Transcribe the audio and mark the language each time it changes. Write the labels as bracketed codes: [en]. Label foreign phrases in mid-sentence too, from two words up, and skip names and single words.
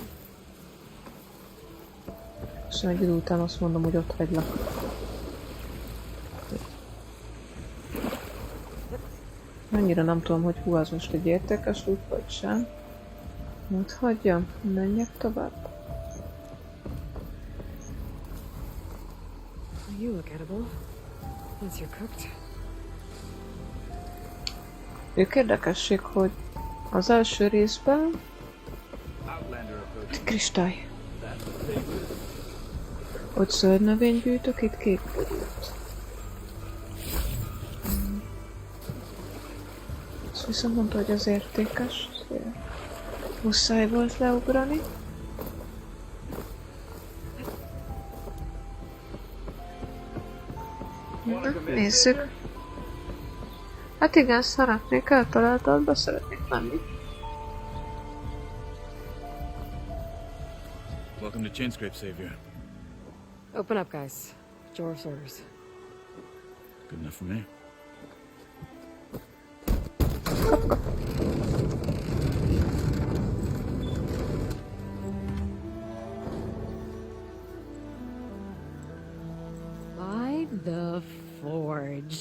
[hu] És egy idő után azt mondom, hogy ott hagylak. Annyira nem tudom, hogy hú, az most egy értékes út, vagy sem. Ott hagyjam, menjek tovább. [en] You look edible. Once you're cooked. [hu] Ők érdekesség, hogy az első részben kristály. Ott zöld növényt gyűjtök, itt kék gyűjtök. Ezt viszont mondta, hogy az értékes. Muszáj volt leugrani. Na, nézzük. Hát igen, szeretnék eltaláltatba, szeretnék menni. [en] Welcome to Chainscrape, Savior. Open up, guys. Jor's orders. Good enough for me. By the forge.